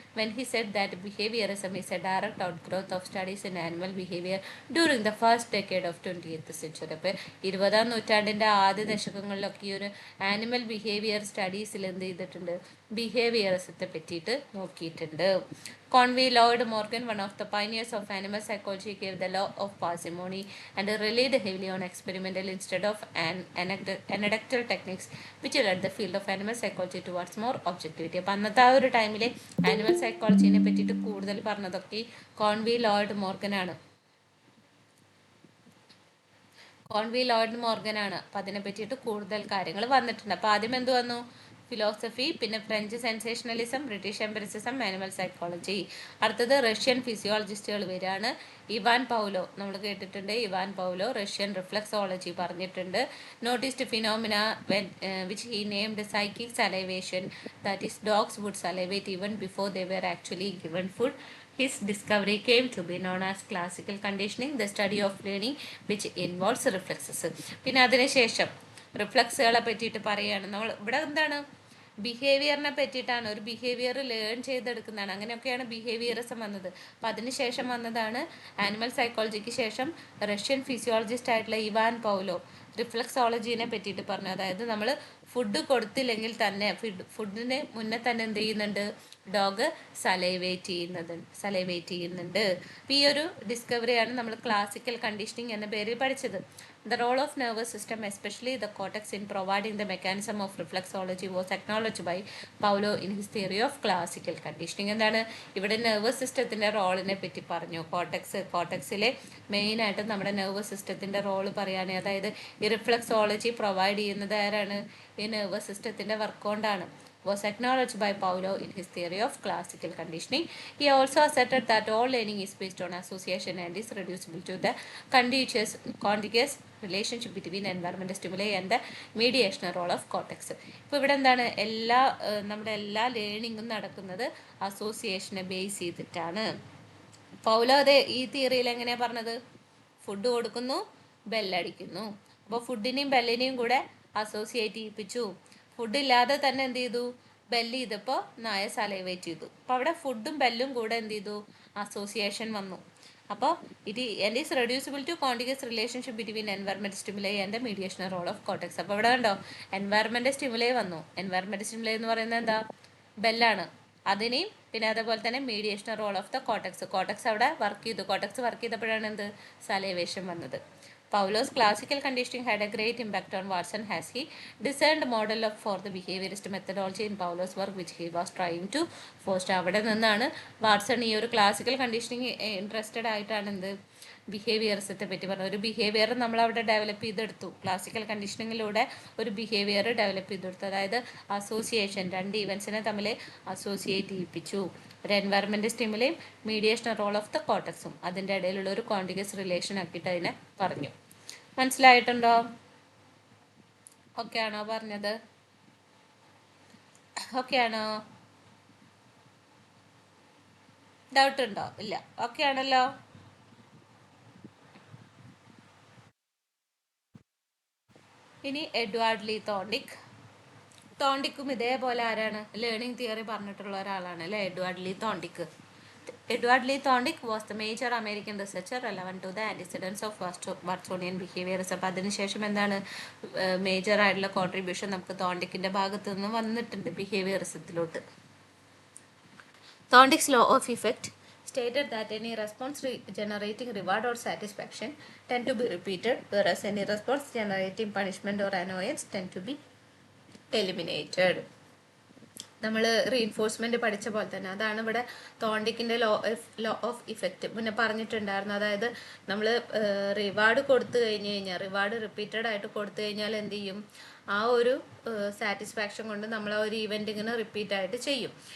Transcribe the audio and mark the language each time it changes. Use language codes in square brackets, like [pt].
[en] When he said that behaviourism is a direct outgrowth of studies in animal behaviour during the first decade of 20th century. [ml] അപ്പോൾ 20ാം നൂറ്റാണ്ടിൻ്റെ ആദ്യ ദശകങ്ങളിലൊക്കെ ഈ ഒരു animal behaviour സ്റ്റഡീസിൽ എന്ത് ചെയ്തിട്ടുണ്ട്, ബിഹേവിയറിസത്തെ പറ്റിയിട്ട് നോക്കിയിട്ടുണ്ട്. [en] Conway Lloyd Morgan, one of the pioneers of animal psychology, gave the law of parsimony and relied heavily on experimental instead of anecdotal techniques, which led the field of animal psychology towards more objectivity. [ml] അപ്പം അന്നത്തെ ആ ഒരു ടൈമിൽ animal സൈക്കോളജിനെ പറ്റിയിട്ട് കൂടുതൽ പറഞ്ഞതൊക്കെ കോൺവി Lloyd മോർഗനാണ്. അപ്പം അതിനെ പറ്റിയിട്ട് കൂടുതൽ കാര്യങ്ങൾ വന്നിട്ടുണ്ട്. അപ്പോൾ ആദ്യം എന്ത് വന്നു? ഫിലോസഫി, പിന്നെ French sensationalism, British empiricism, animal psychology. അടുത്തത് റഷ്യൻ ഫിസിയോളജിസ്റ്റുകൾ വരികയാണ്. ഇവാൻ പൗലോ, നമ്മൾ കേട്ടിട്ടുണ്ട്. ഇവാൻ പൗലോ റഷ്യൻ റിഫ്ലക്സോളജി പറഞ്ഞിട്ടുണ്ട്. [en] Noticed phenomena which he named psychic salivation, that is dogs would salivate even before they were actually given food. His discovery came to be known as classical conditioning, the study of learning which involves reflexes. [ml] പിന്നെ അതിനുശേഷം റിഫ്ലക്സുകളെ പറ്റിയിട്ട് പറയുകയാണ്. നമ്മൾ ഇവിടെ എന്താണ്, ബിഹേവിയറിനെ പറ്റിയിട്ടാണ്. ഒരു behaviour learn ചെയ്തെടുക്കുന്നതാണ്. അങ്ങനെയൊക്കെയാണ് ബിഹേവിയറിസം വന്നത്. അപ്പം അതിനുശേഷം വന്നതാണ് ആനിമൽ സൈക്കോളജിക്ക് ശേഷം റഷ്യൻ ഫിസിയോളജിസ്റ്റ് ആയിട്ടുള്ള ഇവാൻ പൗലോ റിഫ്ലക്സോളജീനെ പറ്റിയിട്ട് പറഞ്ഞു. അതായത് നമ്മൾ ഫുഡ് കൊടുത്തില്ലെങ്കിൽ തന്നെ ഫുഡിന് മുന്നേ തന്നെ എന്ത് ചെയ്യുന്നുണ്ട്, ഡോഗ് സലൈവേറ്റ് ചെയ്യുന്നുണ്ട്. അപ്പോൾ ഈ ഒരു ഡിസ്കവറിയാണ് നമ്മൾ ക്ലാസിക്കൽ കണ്ടീഷനിങ് എന്ന പേരിൽ പഠിച്ചത്. [en] The role of nervous system, especially the cortex, in providing the mechanism of reflexology was acknowledged by Paulo in his theory of classical conditioning. [ml] എന്താണ് ഇവിടെ നെർവസ് സിസ്റ്റത്തിൻ്റെ റോളിനെ പറ്റി പറഞ്ഞു. കോർട്ടക്സിലെ മെയിനായിട്ട് നമ്മുടെ നെർവസ് സിസ്റ്റത്തിൻ്റെ റോള് പറയുകയാണ്. അതായത് ഈ റിഫ്ലക്സോളജി പ്രൊവൈഡ് ചെയ്യുന്നത് ആരാണ്? ഈ നെർവസ് സിസ്റ്റത്തിൻ്റെ വർക്ക് കൊണ്ടാണ്. [en] Was acknowledged by Paulo in his theory of classical conditioning. He also asserted that all learning is based on association and is reducible to the contiguous relationship between environmental stimuli and the mediational role of cortex. [ml] ഇപ്പോൾ ഇവിടെ എന്താണ്, നമ്മുടെ എല്ലാ ലേണിങ്ങും നടക്കുന്നത് അസോസിയേഷനെ base ചെയ്തിട്ടാണ്. Paulo ഈ തിയറിയിൽ എങ്ങനെയാണ് പറഞ്ഞത്? ഫുഡ് കൊടുക്കുന്നു, ബെല്ലടിക്കുന്നു. അപ്പോൾ ഫുഡിനെയും ബെല്ലിനെയും കൂടെ അസോസിയേറ്റ് ചെയ്യിപ്പിച്ചു. ഫുഡില്ലാതെ തന്നെ എന്ത് ചെയ്തു, ബെല്ല് ചെയ്തപ്പോൾ നായ സലൈവേറ്റ് ചെയ്തു. അപ്പോൾ അവിടെ ഫുഡും ബെല്ലും കൂടെ എന്ത് ചെയ്തു, അസോസിയേഷൻ വന്നു. അപ്പോൾ [en] and is reducible to contiguous relationship between environmental stimuli and the mediational role of cortex. [ml] അപ്പോൾ ഇവിടെ കണ്ടോ, എൻവയറമെൻ്റൽ സ്റ്റിമുലൈ വന്നു. എൻവയറമെൻ്റൽ സ്റ്റിമുലൈ എന്ന് പറയുന്നത് എന്താ, ബെല്ലാണ്. അതിനെയും പിന്നെ അതേപോലെ തന്നെ [en] mediational role of the cortex [ml] അവിടെ വർക്ക് ചെയ്തു. കോർട്ടക്സ് വർക്ക് ചെയ്തപ്പോഴാണ് എന്ത്, സലൈവേഷൻ വന്നത്. [en] Pavlov's classical conditioning had a great impact on Watson as he designed a model for the behaviorist methodology in Pavlov's work which he was trying to foster. [ml] അവിടെ നിന്നാണ് Watson ഈ ഒരു classical conditioning interested ആയിട്ടാണ് എന്ത് ബിഹേവിയറിസത്തെ പറ്റി പറഞ്ഞത്. ഒരു behaviour നമ്മളവിടെ ഡെവലപ്പ് ചെയ്തെടുത്തു. ക്ലാസിക്കൽ കണ്ടീഷനിങ്ങിലൂടെ ഒരു ബിഹേവിയർ ഡെവലപ്പ് ചെയ്തെടുത്തു. അതായത് അസോസിയേഷൻ, രണ്ട് ഇവൻസിനെ തമ്മിൽ അസോസിയേറ്റ് ചെയ്യിപ്പിച്ചു. ഒരു environment സ്റ്റിമുലയും [en] mediation role of the കോട്ടക്സും [ml] അതിൻ്റെ ഇടയിലുള്ള ഒരു കോണ്ടിഗ്യസ് റിലേഷൻ ആക്കിയിട്ട് അതിനെ പറഞ്ഞു. മനസ്സിലായിട്ടുണ്ടോ? ഓക്കെ ആണോ പറഞ്ഞത്? ഓക്കെ ആണോ? ഡൗട്ട് ഉണ്ടോ? ഇല്ല. ഓക്കെ ആണല്ലോ. ഇനി എഡ്വാർഡ് ലീ തോണ്ടിക്. തോണ്ടിക്കും ഇതേപോലെ ആരാണ് ലേണിംഗ് തിയറി പറഞ്ഞിട്ടുള്ള ഒരാളാണ് അല്ലേ, Edward Lee തോണ്ടിക്. [en] Edward Lee Thorndike was the major American researcher relevant to the antecedents of Watsonian behaviourism. [ml] അപ്പം അതിനുശേഷം എന്താണ് മേജർ ആയിട്ടുള്ള കോൺട്രിബ്യൂഷൻ നമുക്ക് തോണ്ടിക്കിൻ്റെ ഭാഗത്തു നിന്ന് വന്നിട്ടുണ്ട് ബിഹേവിയറിസത്തിലോട്ട്. [en] Thorndike's law of effect stated that any response generating reward or satisfaction tend to be repeated, whereas any response generating punishment or annoyance tend to be eliminated. [ml] നമ്മൾ reinforcement പഠിച്ച പോലെ തന്നെ അതാണ് ഇവിടെ തോണ്ടിക്കിൻ്റെ ലോ ഓഫ് ഇഫക്റ്റ് മുന്നേ പറഞ്ഞിട്ടുണ്ടായിരുന്നു. അതായത് നമ്മൾ റിവാർഡ് കൊടുത്തു കഴിഞ്ഞ് കഴിഞ്ഞാൽ, റിവാർഡ് റിപ്പീറ്റഡ് ആയിട്ട് കൊടുത്തു കഴിഞ്ഞാൽ എന്ത് ചെയ്യും, ആ ഒരു സാറ്റിസ്ഫാക്ഷൻ കൊണ്ട് നമ്മൾ ആ ഒരു ഇവൻ്റ് ഇങ്ങനെ റിപ്പീറ്റായിട്ട് ചെയ്യും.